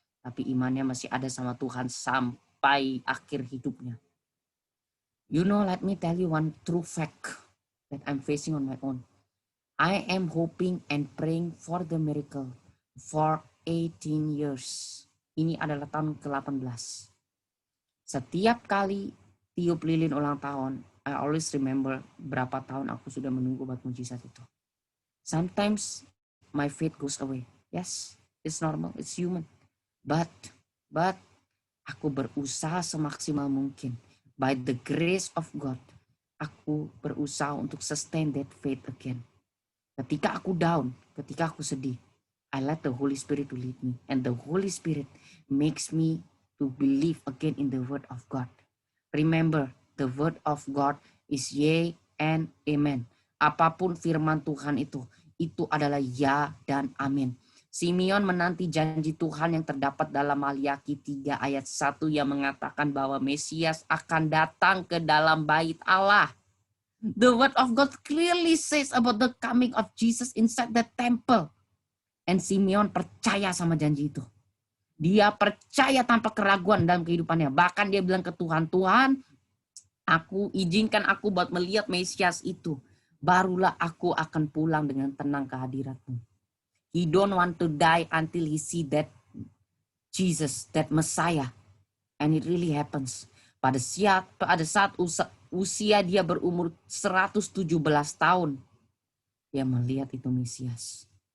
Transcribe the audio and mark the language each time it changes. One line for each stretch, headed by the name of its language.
Indonesian: Tapi imannya masih ada sama Tuhan sampai akhir hidupnya.
English: You know, let me tell you one true fact that I'm facing on my own. I am hoping and praying for the miracle for 18 years.
Indonesian: Ini adalah tahun ke-18. Setiap kali tiup lilin ulang tahun,
English: I always remember
Indonesian: berapa tahun aku sudah menunggu buat mujizat itu.
English: Sometimes my faith goes away. Yes, it's normal, it's human.
Indonesian: But aku berusaha semaksimal mungkin.
English: By the grace of God,
Indonesian: aku berusaha untuk
English: sustain that faith again.
Indonesian: Ketika aku down, ketika aku sedih,
English: I let the Holy Spirit to lead me. And the Holy Spirit makes me to believe again in the word of God. Remember, the word of God is yea and amen.
Indonesian: Apapun firman Tuhan itu adalah ya dan amin. Simeon menanti janji Tuhan yang terdapat dalam Maliaki 3 ayat 1 yang mengatakan bahwa Mesias akan datang ke dalam bait Allah.
English: The word of God clearly says about the coming of Jesus inside the temple.
Indonesian: And Simeon percaya sama janji itu. Dia percaya tanpa keraguan dalam kehidupannya. Bahkan dia bilang ke Tuhan, Tuhan, izinkan aku buat melihat Mesias itu. Barulah aku akan pulang dengan tenang ke hadirat-Mu.
English: He don't want to die until he see that Jesus, that Messiah. And it really happens.
Indonesian: Pada saat usia dia berumur 117 tahun, dia melihat itu Mesias.